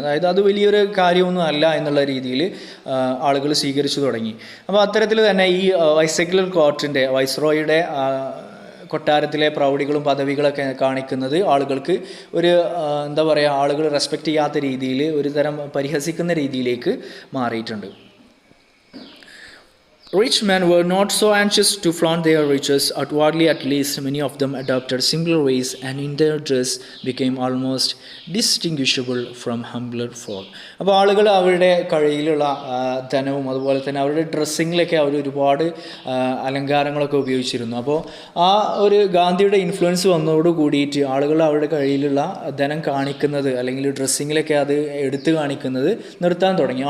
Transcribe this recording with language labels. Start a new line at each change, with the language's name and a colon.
Malayalam: അതായത് അത് വലിയൊരു കാര്യമൊന്നും അല്ല എന്നുള്ള രീതിയിൽ ആളുകൾ സ്വീകരിച്ചു തുടങ്ങി. അപ്പോൾ അത്തരത്തിൽ തന്നെ ഈ വൈസ്രെഗൽ കോർട്ടിൻ്റെ, വൈസ്രോയുടെ കൊട്ടാരത്തിലെ പ്രൗഢികളും പദവികളൊക്കെ കാണിക്കുന്നത് ആളുകൾക്ക് ഒരു എന്താ പറയുക, ആളുകൾ റെസ്പെക്റ്റ് ചെയ്യാത്ത രീതിയിൽ, ഒരു തരം പരിഹസിക്കുന്ന രീതിയിലേക്ക് മാറിയിട്ടുണ്ട്.
English: Rich men were not so anxious to flaunt their riches. Outwardly, at least, many of them adopted simpler ways, and in their dress became almost distinguishable from humbler folk.
Malayalam: അപ്പോൾ ആളുകൾ അവരുടെ കയ്യിലുള്ള ധനവും അതുപോലെ തന്നെ അവരുടെ ഡ്രസ്സിങ്ങിലൊക്കെ അവർ ഒരുപാട് അലങ്കാരങ്ങളൊക്കെ ഉപയോഗിച്ചിരുന്നു. അപ്പോൾ ആ ഒരു ഗാന്ധിയുടെ ഇൻഫ്ലുവൻസ് വന്നതോട് കൂടിയിട്ട് ആളുകൾ അവരുടെ കയ്യിലുള്ള ധനം കാണിക്കുന്നത് അല്ലെങ്കിൽ ഡ്രസ്സിങ്ങിലൊക്കെ അത് എടുത്തു കാണിക്കുന്നത് നിർത്താൻ തുടങ്ങി.